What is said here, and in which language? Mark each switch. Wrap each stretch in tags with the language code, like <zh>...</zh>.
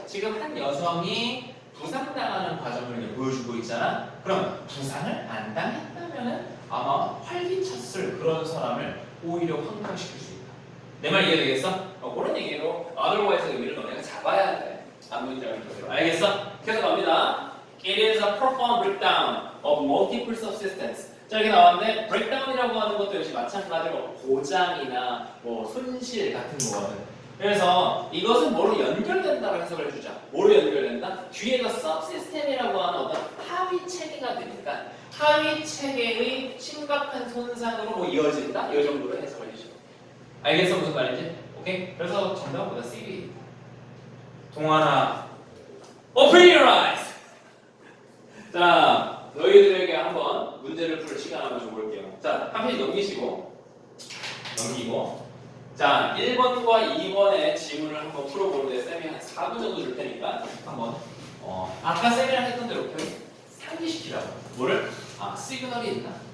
<ko>지금 한 여성이 부상당하는 과정을 보여주고 있잖아. 그럼 부상을 안 당했다면 아마 활기찼을 그런 사람을 오히려 황당시킬 수 있다. 내 말 이해되겠어? 그런 얘기로 otherwise 의미를 너네가 잡아야 돼. 앞문장을 그대로. 알겠어? 계속 갑니다.</ko> <en>It is a profound breakdown of multiple subsistence.</en> <ko>자, 여기 나왔는데 breakdown이라고 하는 것도 역시 마찬가지로 고장이나 뭐 손실 같은 거거든. 그래서 이것은 뭐로 연결된다고 해석을 해주자. 뭐로 연결된다? 뒤에가 subsystem이라고 하는 어떤 하위 체계가 되니까 하위 체계의 심각한 손상으로 뭐 이어진다? 이 정도로 해석을 해주죠. 알겠어? 무슨 말인지? 오케이? 그래서 정답보다 CV.</ko> <en>동환아, open your eyes!</en> <ko>자, 너희들에게 한번 문제를 풀 시간 한번 줘볼게요. 자, 한 페이지 넘기고 자, 1번과 2번의 지문을 한번 풀어보는데 쌤이 한 4분 정도 줄 테니까 한번 아까 쌤이랑 했던 대로 상기시키라고. 뭐를? 아, 시그널이 있나?</ko>